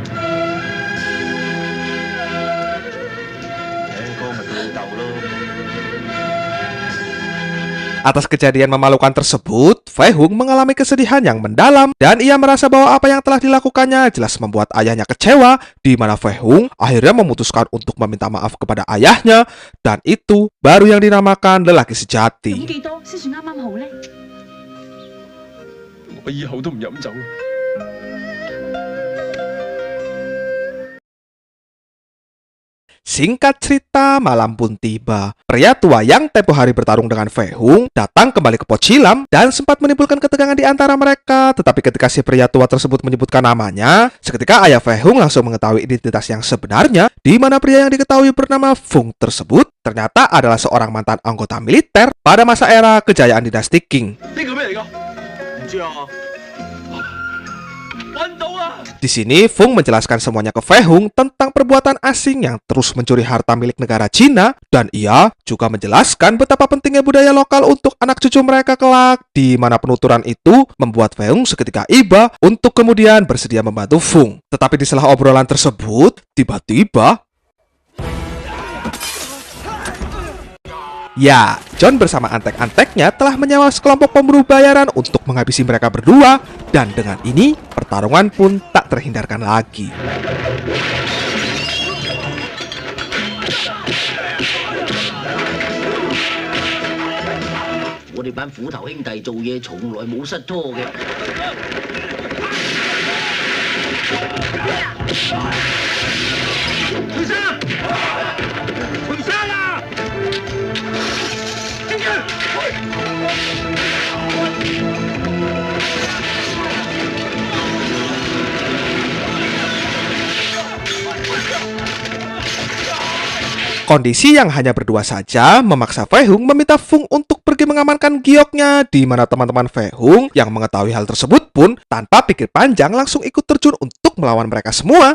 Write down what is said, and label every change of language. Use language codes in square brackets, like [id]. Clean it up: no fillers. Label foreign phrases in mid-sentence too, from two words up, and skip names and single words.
[id] Atas kejadian memalukan tersebut, Fei Hung mengalami kesedihan yang mendalam dan ia merasa bahwa apa yang telah dilakukannya jelas membuat ayahnya kecewa, di mana Fei Hung akhirnya memutuskan untuk meminta maaf kepada ayahnya, dan itu baru yang dinamakan lelaki sejati. [yue] 飲幾多先算啱啱好呢？我以後都唔飲酒。 [id] Singkat cerita, malam pun tiba. Pria tua yang tempo hari bertarung dengan Fei Hung datang kembali ke Pocilam dan sempat menimbulkan ketegangan di antara mereka. Tetapi ketika si pria tua tersebut menyebutkan namanya, seketika ayah Fei Hung langsung mengetahui identitas yang sebenarnya, di mana pria yang diketahui bernama Fung tersebut ternyata adalah seorang mantan anggota militer pada masa era kejayaan dinasti Qing. [yue] 呢個咩嚟㗎？唔知啊。 [id] Di sini, Fung menjelaskan semuanya ke Fei Hung tentang perbuatan asing yang terus mencuri harta milik negara Cina, dan ia juga menjelaskan betapa pentingnya budaya lokal untuk anak cucu mereka kelak, di mana penuturan itu membuat Fei Hung seketika iba untuk kemudian bersedia membantu Fung. Tetapi di sela obrolan tersebut, tiba-tiba ya, John bersama antek-anteknya telah menyewa sekelompok pemburu bayaran untuk menghabisi mereka berdua, dan dengan ini pertarungan pun tak terhindarkan lagi. [yue] 我哋班虎頭兄弟做嘢從來冇失拖嘅。退生！退生啊！跟住！ [id] Kondisi yang hanya berdua saja memaksa Fei Hung meminta Fung untuk pergi mengamankan gioknya, di mana teman-teman Fei Hung yang mengetahui hal tersebut pun tanpa pikir panjang langsung ikut terjun untuk melawan mereka semua.